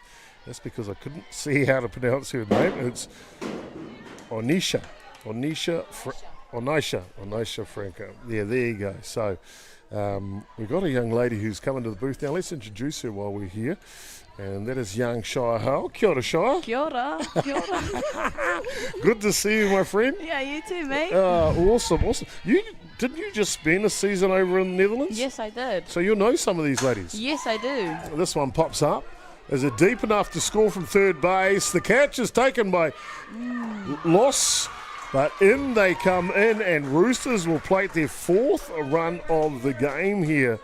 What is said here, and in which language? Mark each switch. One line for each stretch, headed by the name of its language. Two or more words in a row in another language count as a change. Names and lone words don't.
English: That's because I couldn't see how to pronounce her name. It's Onisha Franca. Yeah, there you go. So we've got a young lady who's coming to the booth now. Let's introduce her while we're here. And that is young Shire Hale.
Māori: Kia ora, Shire. Kia ora. Kia ora.
English: Good to see you, my friend. Yeah, you too, mate. Awesome. Didn't you just spend a season over in the Netherlands? Yes, I did. So you'll know some of these ladies. Yes, I do. This one pops up. Is it deep enough to score from third base? The catch is taken by Loss, but in they come in, and Roosters will plate their 4th run of the game here.